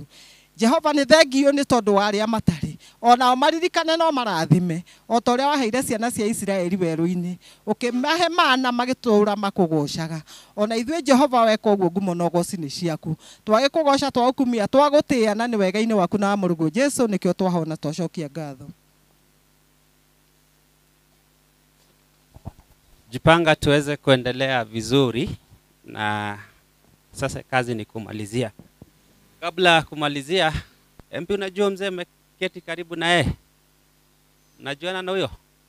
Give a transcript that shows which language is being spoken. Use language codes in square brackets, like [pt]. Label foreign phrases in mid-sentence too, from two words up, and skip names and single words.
[ki] Jehova nĩ thengio nĩ tondũ wa arĩa matarĩ, onao maririkane no marathime, o ta ũrĩa waheire ciana cia Isiraeli werũ-inĩ, ũkĩmahe mana magĩtũũra makũgocaga. Ona ithuĩ Jehova weka ũguo ngumo na ũgoci nĩ ciaku. Twagĩkũgoca, twagũkumia, twagũtĩĩa, na nĩ wega-inĩ waku na wa mũrũgũ Jesũ nĩkĩo twahona twacokia ngatho. [sw] Jipanga tuweze kuendelea vizuri, na sasa kazi ni kumalizia. Kabla kumalizia, MP unajua mzee meketi karibu na yeye? Unajuana na huyo?